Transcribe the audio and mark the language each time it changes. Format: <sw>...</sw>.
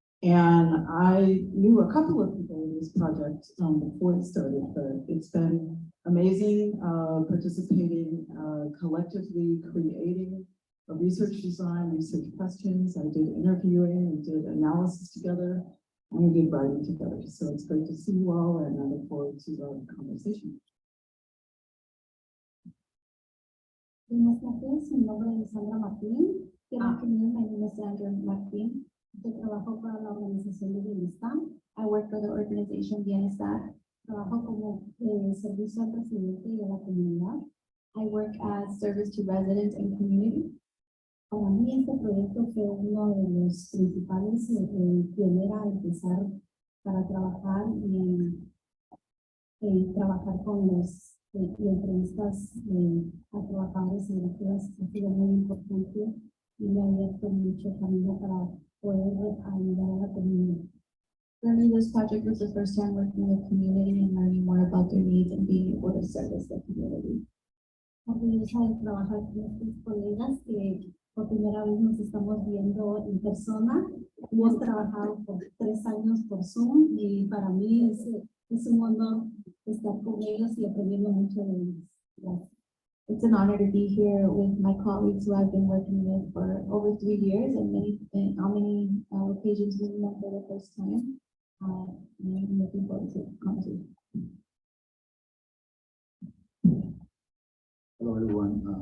<en>And I knew a couple of people in this project before it started, but it's been amazing participating, collectively creating a research design, research questions. I did interviewing and did analysis together, and we did writing together. So it's great to see you all, and I look forward to our conversation.</en> <es>Buenas tardes, mi nombre es Sandra Martín.</es> <en>Good afternoon, my name is Sandra Martín.</en> <es>Yo trabajo para la organización de bienestar.</es> <en>I work for the organization Bienestar.</en> <es>Trabajo como servicio al residente y a la comunidad.</es> <en>I work as service to residents and community.</en> <es>Para mí este proyecto fue uno de los principales pioneros a empezar para trabajar y trabajar con los y entrevistas a trabajadores agrícolas ha sido muy importante y me ha abierto mucho camino para poder ayudar a la comunidad.</es> <en>For me, this project was the first time working with community and learning more about their needs and being able to service the community.</en> <es>Orgullosa de trabajar con estos colegas que por primera vez nos estamos viendo en persona. Hemos trabajado por 3 años por Zoom y para mí es un honor estar con ellos y aprendiendo mucho de ellos. Gracias.</es> <en>It's an honor to be here with my colleagues who I've been working with for over 3 years and on many occasions we met for the first time. And I'm looking forward to the conversation. Hello, everyone.</en>